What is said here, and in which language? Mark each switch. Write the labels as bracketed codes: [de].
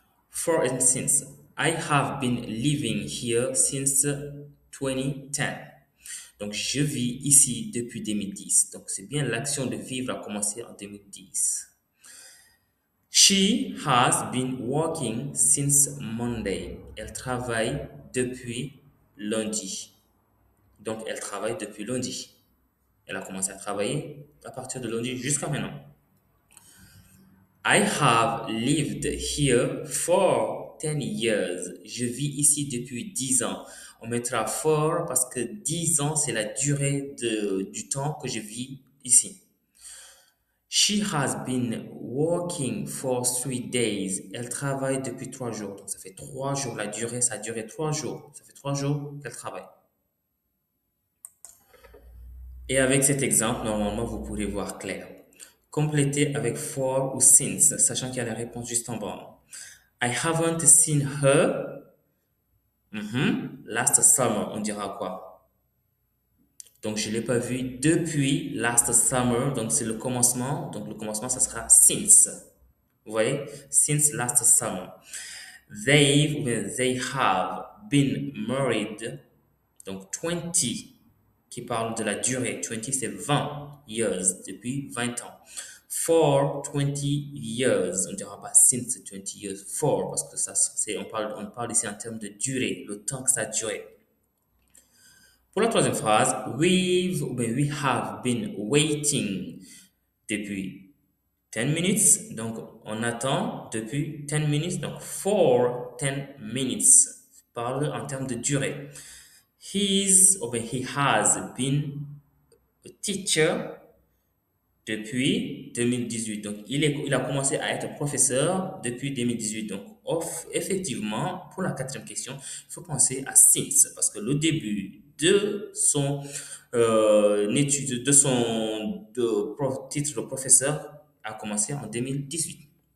[en] For instance, I have been living here since 2010. [fr] Donc, je vis ici depuis 2010. Donc, c'est bien l'action de vivre a commencé en 2010. [en] She has been working since Monday. [fr] Elle travaille depuis lundi. Donc, elle travaille depuis lundi. Elle a commencé à travailler à partir de lundi jusqu'à maintenant. [en] I have lived here for 10 years. [fr] Je vis ici depuis 10 ans. On mettra for parce que 10 ans, c'est la durée du temps que je vis ici. [en] She has been working for 3 days. [fr] Elle travaille depuis 3 jours. Donc, ça fait 3 jours. La durée, ça a duré 3 jours. Ça fait 3 jours qu'elle travaille. Et avec cet exemple, normalement, vous pourrez voir clair. Complétez avec for ou since, sachant qu'il y a la réponse juste en bas. [en] I haven't seen her last summer. [fr] On dira quoi? Donc, je ne l'ai pas vue depuis [en] last summer. [fr] Donc, c'est le commencement. Donc, le commencement, ça sera since. Vous voyez? [en] Since last summer. They have been married. [fr] Donc, 20 qui parle de la durée. 20, c'est [en] 20 years, [fr] depuis 20 ans. [en] For 20 years, [fr] on ne dira pas [en] since 20 years, [fr] for, parce que ça, on parle ici en termes de durée, le temps que ça a duré. Pour la troisième phrase, [en] we have been waiting [fr] depuis 10 minutes. Donc, on attend depuis 10 minutes. Donc, for 10 minutes. Parle en termes de durée. [en] He has been a teacher [fr] depuis [en] 2018. [fr] Donc, il a commencé à être professeur depuis 2018. Donc, effectivement, pour la quatrième question, il faut penser à since parce que le début de son étude, titre de professeur a commencé en 2018.